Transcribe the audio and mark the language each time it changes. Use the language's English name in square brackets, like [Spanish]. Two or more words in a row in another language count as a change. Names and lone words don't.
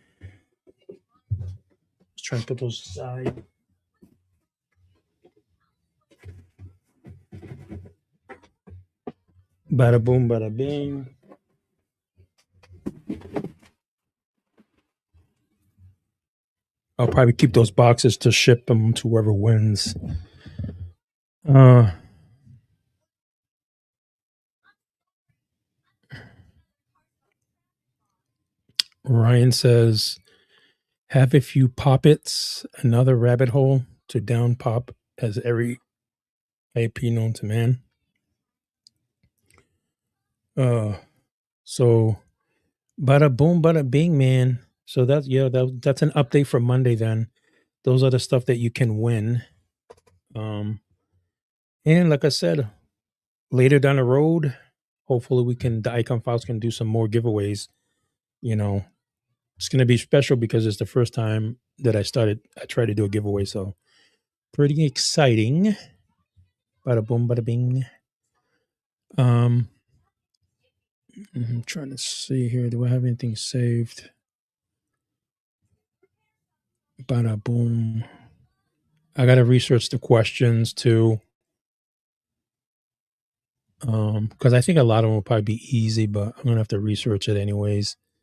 [English] Let's try and put those aside. Bada boom, bada bing. I'll probably keep those boxes to ship them to whoever wins. Ryan says, have a few poppets, another rabbit hole to down pop as every IP known to man. So bada boom, bada bing, man. So that's an update for Monday then. Those are the stuff that you can win. Um, and like I said, later down the road, hopefully the Icon Files can do some more giveaways. You know, it's going to be special because it's the first time that I tried to do a giveaway. So pretty exciting. Bada boom, bada bing. I'm trying to see here. Do I have anything saved? Bada boom. I got to research the questions too. Because I think a lot of them will probably be easy, but I'm gonna have to research it anyways.